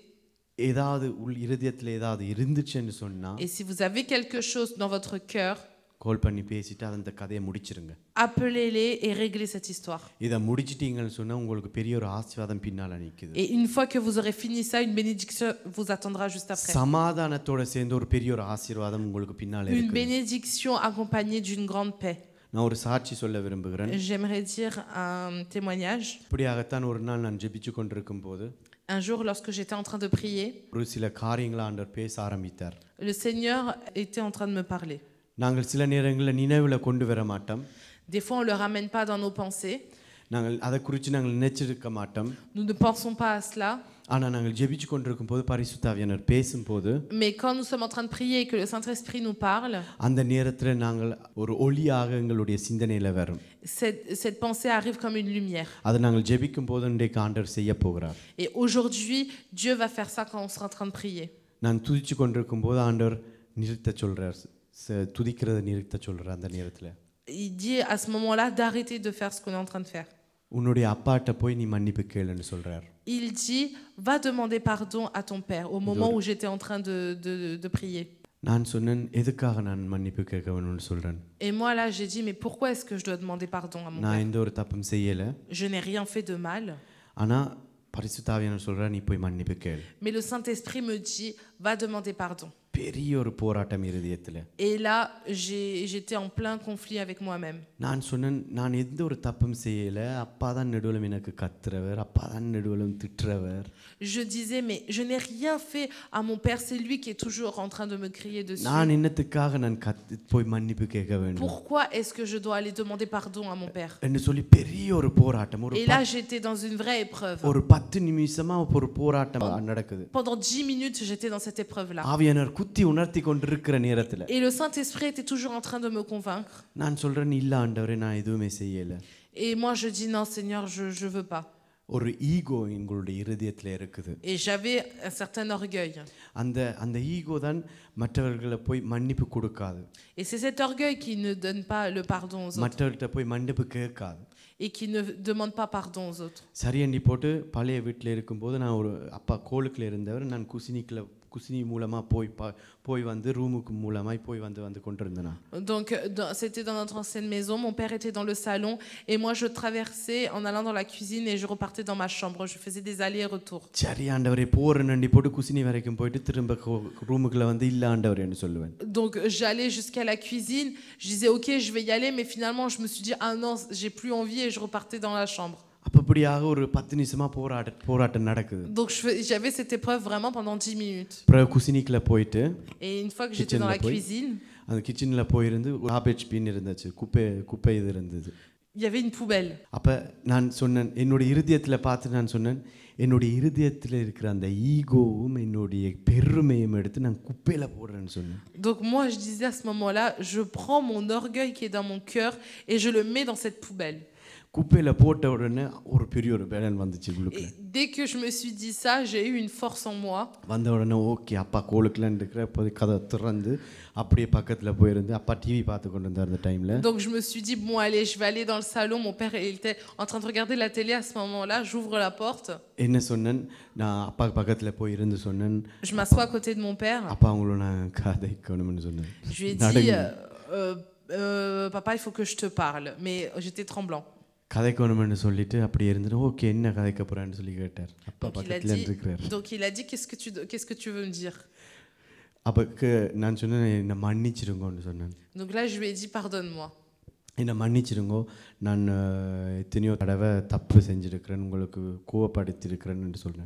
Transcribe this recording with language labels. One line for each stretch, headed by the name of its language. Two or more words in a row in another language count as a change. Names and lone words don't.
Tamil: ஏதாவது இருதயத்துல ஏதாவது இருந்துச்சுன்னு சொன்னா,
French: et si vous avez quelque chose dans votre cœur,
Tamil: கால் பண்ணி பேசிட்டு அந்த கதையை முடிச்சிருங்க.
French: appelez-les et réglez cette histoire.
Tamil: இத முடிச்சிட்டீங்கன்னு சொன்னா உங்களுக்கு பெரிய ஒரு ஆசீர்வாதம் பின்னால நிக்குது.
French: et une fois que vous aurez fini ça, une bénédiction vous attendra juste après.
Tamil: சமாதானத்தோட சேர்ந்து ஒரு பெரிய ஒரு ஆசீர்வாதம் உங்களுக்கு பின்னால இருக்கு.
French: une bénédiction accompagnée d'une grande paix.
Tamil: நான் ஒரு சாட்சி சொல்ல விரும்புகிறேன்.
French: J'aimerais dire un témoignage.
Tamil: இப்படியாகத்தான் ஒரு நாள் நான் ஜெபிச்சு கொண்டிருக்கும் போது,
French: un jour lorsque j'étais en train de prier,
Tamil: ஒரு சில காரியங்களை ஆண்டவர் பேச ஆரம்பித்தார்.
French: le Seigneur était en train de me parler.
Tamil: நாங்கள் சில நேரங்களில் நினைவுல கொண்டு வர மாட்டோம்.
French: des fois on le ramène pas dans nos pensées.
Tamil: நாங்கள் அதை குறித்து நாங்கள் நினைச்சிருக்க மாட்டோம்.
French: nous ne pensons pas à cela.
Tamil: ஆனா நாங்கள் ஜெபிச்சு கொண்டிருக்கும் போது பரிசுத்த ஆவியானவர் பேசும்போது
French: Mais quand nous sommes en train de prier et que le Saint-Esprit nous parle,
Tamil: அந்த நேரத்துல நாங்கள் ஒரு ஒளியாக எங்களுடைய சிந்தனையில வரும்.
French: cette pensée arrive comme une lumière.
Tamil: அதை நாங்கள் ஜெபிக்கும் போது இன்றைக்கு ஆண்டவர் செய்ய போகிறார்.
French: Et aujourd'hui, Dieu va faire ça quand on sera en train de prier.
Tamil: நான் துதிச்சு கொண்டிருக்கும் போது ஆண்டவர் நிறுத்த சொல்றார், துதிக்கிறத நிறுத்த சொல்றார். அந்த நேரத்துல
French: Il dit à ce moment-là d'arrêter de faire ce qu'on est en train de faire.
Tamil: உன்னுடைய அப்பாட்ட போய் நீ மன்னிப்பு கேளுன்னு சொல்றார்.
French: Il dit va demander pardon à ton père au moment où j'étais en train de prier.
Tamil: நான் சொன்னேன் எதுக்காக நான் மன்னிப்பு கேட்க வேணும்னு சொல்றேன்.
French: Et moi là j'ai dit mais pourquoi est-ce que je dois demander pardon à mon
Tamil: நான்
French: père?
Tamil: எந்த ஒரு தப்பும் செய்யல.
French: Je n'ai rien fait de mal.
Tamil: ஆனா பரிசுத்த ஆவியானவர் சொல்றார் நீ போய் மன்னிப்பு கேளு.
French: Mais le Saint-Esprit me dit va demander pardon.
Tamil: பெரிய ஒரு போராட்டம் இருதயத்துல.
French: Et là j'étais en plein conflit avec moi-même.
Tamil: நான் சொன்னேன் நான் எந்த ஒரு தப்பும் செய்யல, அப்பா தான் நடுவுல எனக்கு கத்துறவர், அப்பா தான் நடுவுல திட்டுறவர்.
French: Je disais mais je n'ai rien fait à mon père, c'est lui qui est toujours en train de me crier dessus.
Tamil: நான் என்னத்துக்காக நான் போய் மன்னிப்பு கேட்க வேண்டும்?
French: Pourquoi est-ce que je dois aller demander pardon à mon père?
Tamil: என்று சொல்லி பெரிய ஒரு போராட்டம்.
French: Et là j'étais dans une vraie épreuve.
Tamil: ஒரு 10 நிமிஷமா ஒரு போராட்டம் நடக்குது.
French: Pendant 10 minutes j'étais dans cette épreuve là.
Tamil: ஆவியானவர் குத்தி உணர்த்தி கொண்டிருக்கிற நேரத்துல
French: Et le Saint-Esprit était toujours en train de me convaincre.
Tamil: நான் சொல்றேன் இல்ல ஆண்டவரே நான் எதுவுமே செய்யல.
French: Et moi je dis non Seigneur, je veux pas.
Tamil: ஒரு ஈகோ எங்களுடைய இருதயத்துல இருக்குது.
French: Et j'avais un certain orgueil.
Tamil: அந்த ஈகோ தான் மற்றவர்களை போய் மன்னிப்பு கொடுக்காது.
French: Et c'est cet orgueil qui ne donne pas le pardon aux autres.
Tamil: மற்றவர்கிட்ட போய் மன்னிப்பு கேட்காது.
French: Et qui ne demande pas pardon aux autres.
Tamil: சரியண்டி போட்டு பழைய வீட்டில் இருக்கும்போது நான் ஒரு அப்பா கோலுக்குள்ள இருந்தவர், நான் குசினி மூலமா போய் வந்து ரூமுக்கு மூலமாய் போய் வந்து கொண்டிருந்தேன்.
French: Donc c'était dans notre ancienne maison, mon père était dans le salon et moi je traversais en allant dans la cuisine et je repartais dans ma chambre, je faisais des allers-retours.
Tamil: சரி ஆண்டவரே போறேன்டி போட்டு குசினி வரைக்கும் போயிட்டு திரும்ப ரூமுக்குள்ள வந்து இல்ல ஆண்டவரேன்னு சொல்லுவேன்.
French: Donc j'allais jusqu'à la cuisine, je disais OK, je vais y aller, mais finalement je me suis dit ah non, j'ai plus envie et je repartais dans la chambre.
Tamil: அப்படியாக ஒரு 10 நிமிஷமா போராட்டம் நடக்குது.
French: Donc j'avais cette épreuve vraiment pendant 10 minutes.
Tamil: குசினிக்குள்ள போயிட்டு
French: Et une fois que j'étais dans la cuisine,
Tamil: அந்த கிச்சன்ல போயிருந்து ஒரு
English: garbage bin
Tamil: இருந்துச்சு, குப்பை இது இருந்தது.
French: il y avait une poubelle.
Tamil: அப்ப நான் சொன்னேன், என்னோட இருதயத்துல பார்த்து நான் சொன்னேன், என்னோட இருதயத்துல இருக்கிற அந்த ஈகோவும் என்னோட பெருமையும் எடுத்து நான் குப்பையில போடுறேன்னு சொன்னேன்.
French: Donc moi je disais à ce moment-là, je prends mon orgueil qui est dans mon cœur et je le mets dans cette poubelle.
Tamil: குப்பையில போட்ட உடனே ஒரு பெரிய ஒரு பேலன் வந்துச்சு உள்ளுக்குள்ள.
French: Dès que je me suis dit ça, j'ai eu une force en moi.
Tamil: வந்த உடனே ஓகே அப்பா கோலுக்குலாம் இருக்கிற போய் கதை திறந்து அப்படியே பக்கத்துல போயிருந்து அப்பா டிவி பார்த்து கொண்டு இருந்தார் அந்த டைம்ல.
French: Donc je me suis dit bon allez, je vais aller dans le salon, mon père il était en train de regarder la télé à ce moment-là, j'ouvre la porte.
Tamil: என்ன சொன்னேன், நான் அப்பா பக்கத்துல போய் இருந்து சொன்னேன்,
French: je m'assois à côté de mon père.
Tamil: அப்பா உங்களை நான் கதைக்கணும்னு சொன்னேன்.
French: Je lui ai dit papa, il faut que je te parle, mais j'étais tremblant.
Tamil: கதைக்கணும்னு சொல்லிட்டு அப்படியே இருந்துட்டு ஓகே என்ன கதைக்க போறான்னு சொல்லி கேட்டார். அப்பா பக்கத்துல இருக்கிறார்.
French: Donc il a dit qu'est-ce que tu veux me dire?
Tamil: அப்ப நான் சொன்னேன் என்ன மன்னிச்சிருங்கன்னு சொன்னேன்.
French: Donc là je lui ai dit pardonne-moi.
Tamil: என்ன மன்னிச்சிருங்கோ, நான் எத்தனையோ தடவை தப்பு செஞ்சிருக்கிறேன், உங்களுக்கு கோவப்படுத்தியிருக்கிறேன்னு சொன்னேன்.